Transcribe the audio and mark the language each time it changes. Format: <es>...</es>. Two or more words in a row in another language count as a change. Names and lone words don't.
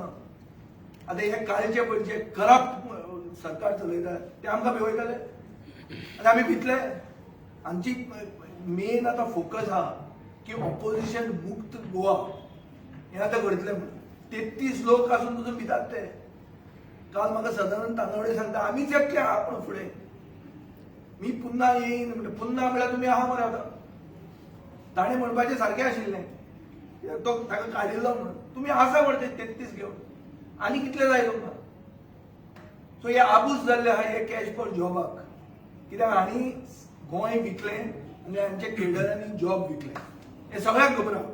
<kok>आतां हे काळचे पयलींचे करप्ट सरकार चलयतात ते आमकां भिवयताले आनी आमी भितले. आमची मेन आतां फोकस आहा की ऑपोजिशन मुक्त गोवा हें आतां करतलें म्हणून. 33 लोक आसून पसून भितात ते. काल म्हाका सदानंद तांदवडे सांगता आमीच एकटे आहा पूण फुडें</kok> <mr>मी पुन्हा येईन</mr> <kok>म्हणजे पुन्हा म्हळ्यार तुमी आहा मरे आतां. ताणें म्हणपाचें सारकें आशिल्लें तो ताका काडिल्लो म्हणून तुमी आसा मरे ते 33 घेवन आनी कितले जाय तुमकां. सो हे आबूज जाल्ले आहा हे</kok> <en>cash for</en> <kok>जॉबाक. कित्याक हांणी गोंय विकलें आनी हांचे केडरांनी जॉब विकले हे सगळ्यांक खबर आहा.</kok>